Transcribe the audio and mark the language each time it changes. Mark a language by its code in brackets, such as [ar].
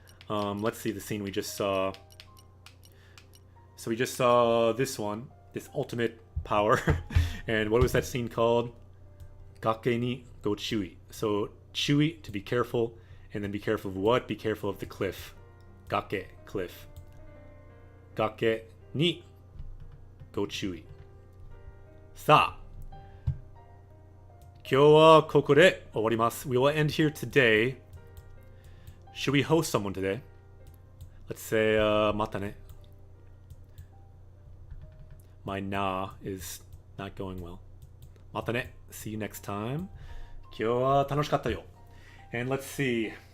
[en] Let's see the scene we just saw. So we just saw this one, this ultimate power. And what was that scene called? Gake ni go chui. So chui, to be careful. And then be careful of what? Be careful of the cliff. Gake, cliff. [ja] 崖にご注意。さあ、今日はここで終わります。 [en] We will end here today. Should we host someone today? Let's say, [ja] またね. [en] My na is not going well. [ja] またね. [en] See you next time. [ja] 今日は楽しかったよ. [en] And let's see.